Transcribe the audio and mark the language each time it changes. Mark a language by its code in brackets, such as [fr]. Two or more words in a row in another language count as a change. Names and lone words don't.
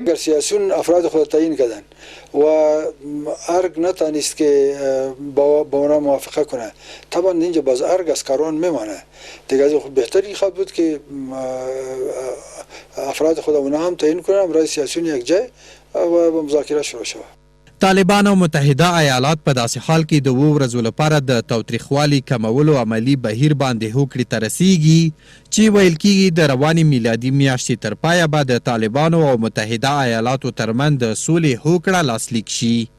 [fa] اگر سیاسیون افراد خود تعیین کردن و ارگ نتانست که با اونا موافقه کنه، طبعا اینجا باز ارگ از کاروان میمانه دیگه. از بهتری خواهد بود که افراد خود اونا هم تعیین کنن، برای سیاسیون یک جای و با مذاکره شروع شود. [ps] طالبان او متحده ایالات په داسې حال کې د 2 ورځو لپاره د تاوتریخوالي کمولو عملی بهیر باندې هوکړې ته رسیږي چې ویل کېږي د روانې میلادي میاشتې تر پایه به د طالبانو او متحده ایالاتو ترمنځ د سولې هوکړه لاسلیک شي.